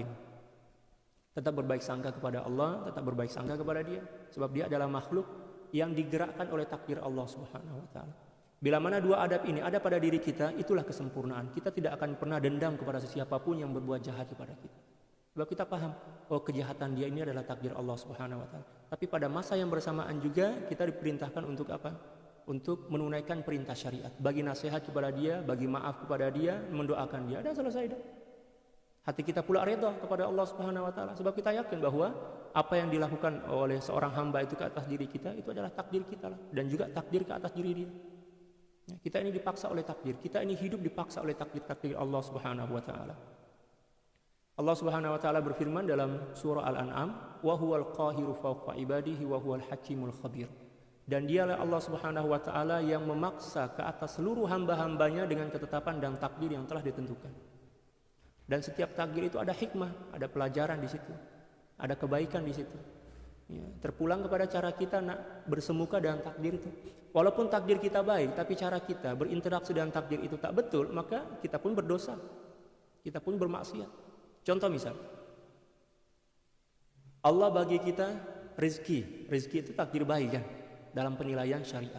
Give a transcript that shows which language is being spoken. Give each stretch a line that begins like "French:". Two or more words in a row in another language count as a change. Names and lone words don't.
Malay: Tetap berbaik sangka kepada Allah, tetap berbaik sangka kepada dia, sebab dia adalah makhluk yang digerakkan oleh takdir
Arabic: الله سبحانه وتعالى.
Malay: Bila mana dua adab ini ada pada diri kita, itulah kesempurnaan. Kita tidak akan pernah dendam kepada siapapun yang berbuat jahat kepada kita. Sebab kita paham, kejahatan dia ini adalah takdir
Arabic: الله سبحانه وتعالى.
Malay: Tapi pada masa yang bersamaan juga kita diperintahkan untuk apa? Untuk menunaikan perintah syariat, bagi nasihat kepada dia, bagi maaf kepada dia, mendoakan dia. Dah selesai dah. Hati kita pula redha kepada
Arabic: الله سبحانه وتعالى,
Malay: sebab kita yakin bahwa apa yang dilakukan oleh seorang hamba itu ke atas diri kita itu adalah takdir kita lah, dan juga takdir ke atas diri dia. Kita ini dipaksa oleh takdir, kita ini hidup dipaksa oleh takdir
Arabic: الله سبحانه وتعالى. الله سبحانه وتعالى
Malay: berfirman dalam surah
Arabic: Al-An'am, "وهو القاهر فوق عباده وهو الحكيم الخبير."
Malay: Dan dialah
Arabic: الله سبحانه وتعالى
Malay: yang memaksa ke atas seluruh hamba-hambanya dengan ketetapan dan takdir yang telah ditentukan. Dan setiap takdir itu ada hikmah, ada pelajaran di situ, ada kebaikan di situ. Ya, terpulang kepada cara kita nak bersemuka dengan takdir itu. Walaupun takdir kita baik, tapi cara kita berinteraksi dengan takdir itu tak betul, maka kita pun berdosa, kita pun bermaksiat. Contoh misal, Allah bagi kita rezeki itu takdir baik kan, dalam penilaian syariat.